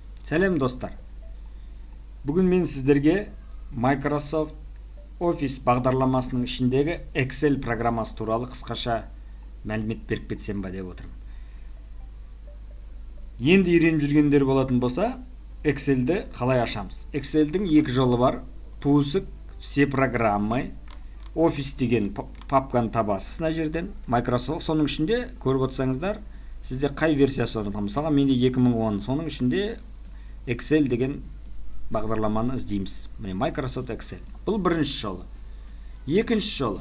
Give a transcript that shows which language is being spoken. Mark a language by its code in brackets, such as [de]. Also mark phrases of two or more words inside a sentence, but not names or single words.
[kk] Сәлем достар. Бүгін мен сіздерге Microsoft Office бағдарламасының ішіндегі Excel программасы туралы қысқаша мәлімет беріп кетсем ба деп отырмын. Енді үйреніп жүргендер болатын болса, Excel'ді қалай ашамыз? Excel'дің екі жолы бар. [ru] Пуск, все программы, [kk] Office деген папканы табасыз мына жерден. Microsoft соның ішінде көріп отырсаңыздар, сізде қай версиясы орнатқан? Мысалға менде 2010, соның ішінде Excel деген бағдарламаны іздейміз. Міне Microsoft Excel. Бұл бірінші жолы. Екінші жолы.